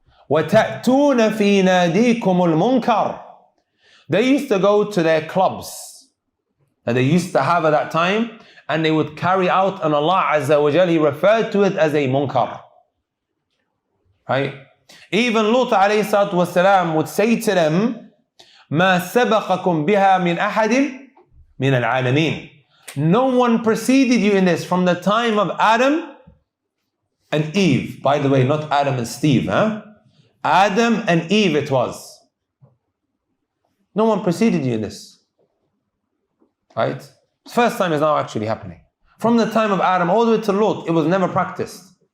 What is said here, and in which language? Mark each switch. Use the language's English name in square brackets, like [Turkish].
[Arabic] وَتَأْتُونَ فِي نَادِيكُمُ الْمُنْكَرِ. [English] They used to go to their clubs that they used to have at that time, and they would carry out, and Allah Azza wa Jalla referred to it as a munkar. Right? Even Lut alayhi salatu wasalam would say to them, [Arabic] ما سبقكم بها من أحد من العالمين. [English] No one preceded you in this from the time of Adam and Eve. By the way, not Adam and Steve, huh? Adam and Eve it was. No one preceded you in this. Right? First time is now actually happening. From the time of Adam all the way to Lot, it was never practiced.